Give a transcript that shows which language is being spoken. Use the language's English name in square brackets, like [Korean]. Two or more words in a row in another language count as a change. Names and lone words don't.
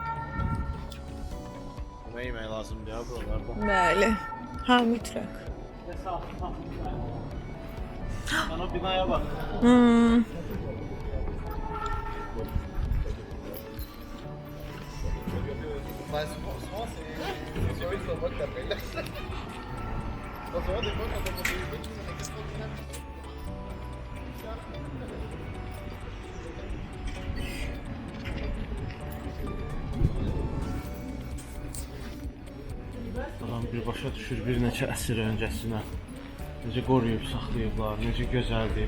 [Azerbaijani] Nə yemək lazımdır ya buralarda? Bəli. Ha, mütləq. [Turkish] Sen o binaya bak. [French] Mas souvent c'est une fois que t'appelles. Des fois quand on fait des trucs, on a qu'est-ce qu'on fait? [Azerbaijani] Adam birbaşa düşür bir neçə əsr öncəsinə. Necə qoruyub saxlayıblar, necə gözəldir.